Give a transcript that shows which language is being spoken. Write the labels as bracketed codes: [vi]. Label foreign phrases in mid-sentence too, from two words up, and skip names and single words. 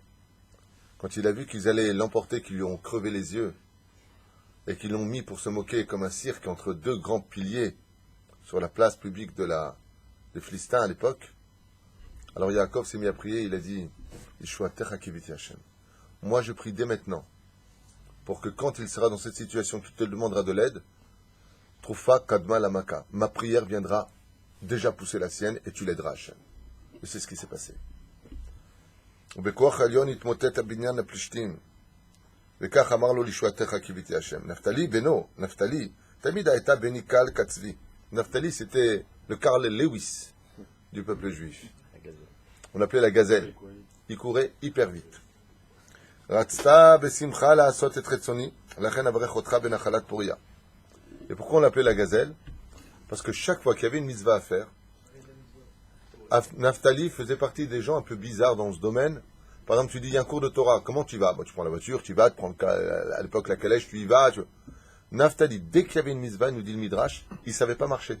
[fr] Quand il a vu qu'ils allaient l'emporter, qu'ils lui ont crevé les yeux, et qu'ils l'ont mis pour se moquer comme un cirque entre deux grands piliers sur la place publique des Philistins à l'époque, alors Yaakov s'est mis à prier, il a dit, moi je prie dès maintenant, pour que quand il sera dans cette situation, qu'il te demandera de l'aide, Troufa Kadma Lamaka. Ma prière viendra déjà pousser la sienne et tu l'aideras, Hachem. Et c'est ce qui s'est passé. [he] ובכוח העליון התמוטט הבניין לפלישתים. וכך אמר לו לישועתך קיוויתי השם. נפתלי בנו, נפתלי, תמיד הייתה בני קל כצבי. [fr] Naphtali, c'était le Carl Lewis du peuple juif. On l'appelait la gazelle. Il courait hyper vite. [he] רצתה בשמחה לעשות את רצוני, לכן אברך אותך בנחלת פוריה. [fr] Et pourquoi on l'appelait la gazelle? Parce que chaque fois qu'il y avait une mitzvah à faire, Naphtali faisait partie des gens un peu bizarres dans ce domaine. Par exemple, tu dis, il y a un cours de Torah, comment tu vas? Tu prends la voiture, tu vas, tu prends à l'époque la calèche, tu y vas. Naphtali, dès qu'il y avait une mitzvah, nous dit le Midrash, il ne savait pas marcher.